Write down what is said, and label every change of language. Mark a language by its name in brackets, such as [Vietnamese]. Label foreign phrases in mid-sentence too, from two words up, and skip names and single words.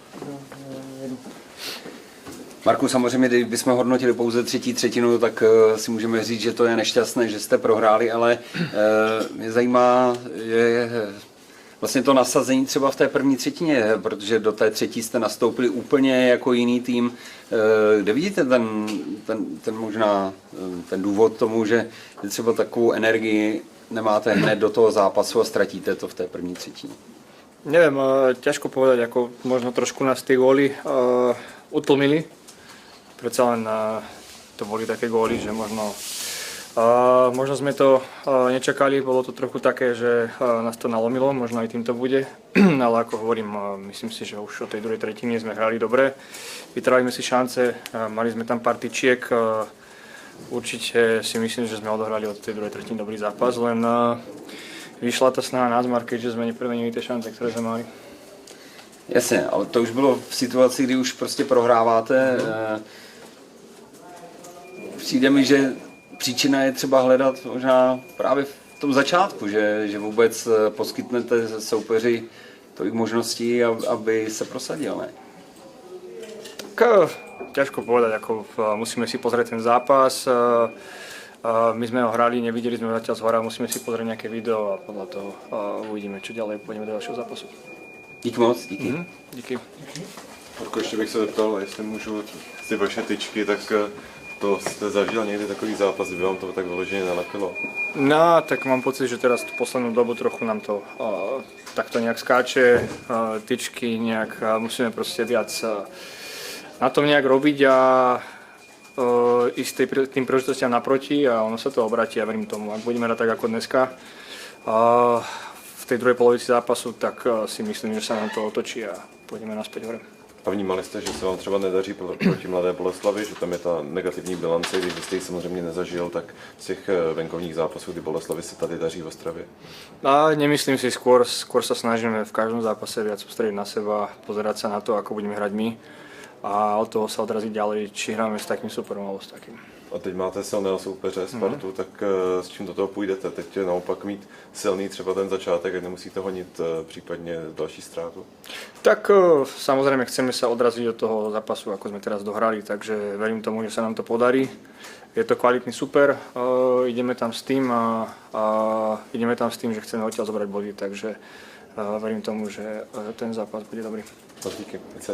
[Czech] Marku, samozřejmě, kdybychom hodnotili pouze třetí třetinu, tak si můžeme říct, že to je nešťastné, že jste prohráli, ale mě zajímá, je vlastně to nasazení třeba v té první třetině, protože do té třetí jste nastoupili úplně jako jiný tým. Kde vidíte ten možná ten důvod tomu, že třeba takovou energii nemáte hned do toho zápasu a ztratíte to v té první třetině? [Slovak] Neviem, ťažko povedať, ako možno trošku nás tie góly utlmili. Predsa len to boli také góly, že možno sme to nečakali, bolo to trochu také, že nás to nalomilo, možno aj tým to bude. Ale ako hovorím, myslím si, že už od tej druhej tretiny sme hrali dobre. Vytrvali sme si šance, mali sme tam pár tyčiek. Určite si myslím, že sme odohrali od tej druhej tretiny dobrý zápas, len vyšla ta snaha na zmar, keďže jsme nepremenili ty šance, které jsme mali. [Czech] Jasně, ale to už bylo v situaci, kdy už prostě prohráváte. Přijde mi, že příčina je třeba hledat možná právě v tom začátku, že vůbec poskytnete soupeři tolik možností, aby se prosadil, ne? [Slovak] Ťažko povedať, ako musíme si pozrieť ten zápas. My sme ho hrali, nevideli sme ho zatiaľ zhora, musíme si pozrieť nejaké video a podľa toho uvidíme, čo ďalej, pôjdeme do ďalšího zápasu. [Czech] Díky moc, díky. Díky. Marko, ještě bych se zeptal, jestli můžu ty vaše tyčky, tak to jste zažil někdy takový zápas, kdyby vám to tak vyloženě nalepilo? [Slovak] No, tak mám pocit, že teraz tú poslednú dobu trochu nám to takto nejak skáče, tyčky nejak, musíme proste viac na tom nejak robiť a ísť tým príležitostiam naproti a ono sa to obratí a verím tomu. Ak budeme hrať tak ako dneska v tej druhej polovici zápasu, tak si myslím, že sa nám to otočí a pôjdeme naspäť hore. [Czech] A vnímali jste, že se vám třeba nedaří proti Mladé Boleslavi, že tam je ta negativní bilance, když jste ji samozřejmě nezažil, tak z těch venkovních zápasů, kdy Boleslavi se tady daří v Ostravě? [Slovak] Nemyslím si, skôr sa snažíme v každom zápase viac sústrediť na seba, pozerať sa na to, ako budeme hrať my a od toho sa odraziť ďalej, či hráme s takým superom alebo s takým. [Czech] A teď máte silného soupeře Spartu, tak s čím do toho půjdete? Teď naopak mít silný třeba ten začátek a nemusíte honit případně další ztrátu? [Slovak] Tak samozrejme chceme sa odraziť od toho zápasu, ako sme teraz dohrali, takže verím tomu, že sa nám to podarí. Je to kvalitný super, ideme tam s tým, že chceme odtiaľ zobrať body, takže verím tomu, že ten zápas bude dobrý.